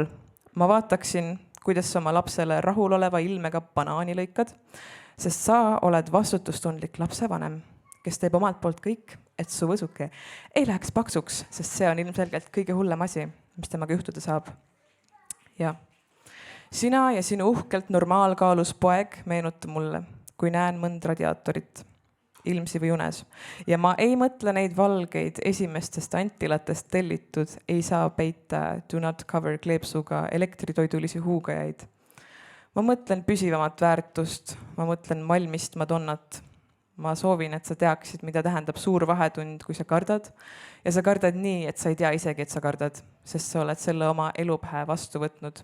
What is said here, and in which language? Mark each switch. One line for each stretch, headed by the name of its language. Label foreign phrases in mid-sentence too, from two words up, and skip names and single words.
Estonian: Ma vaataksin, kuidas sa oma lapsele rahuloleva ilmega banaani lõikad, sest sa oled vastutustundlik lapsevanem, kes teeb omalt poolt kõik, et su võsuke ei läheks paksuks, sest see on ilmselgelt kõige hullem asi, mis temaga juhtuda saab. Ja. Sina ja sinu uhkelt normaalkaalus poeg meenuta mulle, kui näen mõnd radiaatorit, ilmsi või unes. Ja ma ei mõtle neid valgeid esimestest antilatest tellitud, ei saa peita
English: do not cover
Estonian: kleepsuga elektritoidulisi huugajaid. Ma mõtlen püsivamat väärtust, ma mõtlen Malmist Madonnat. Ma soovin, et sa teaksid, mida tähendab suur vahetund, kui sa kardad. Ja sa kardad nii, et sa ei tea isegi, et sa kardad, sest sa oled selle oma elupähe vastu võtnud.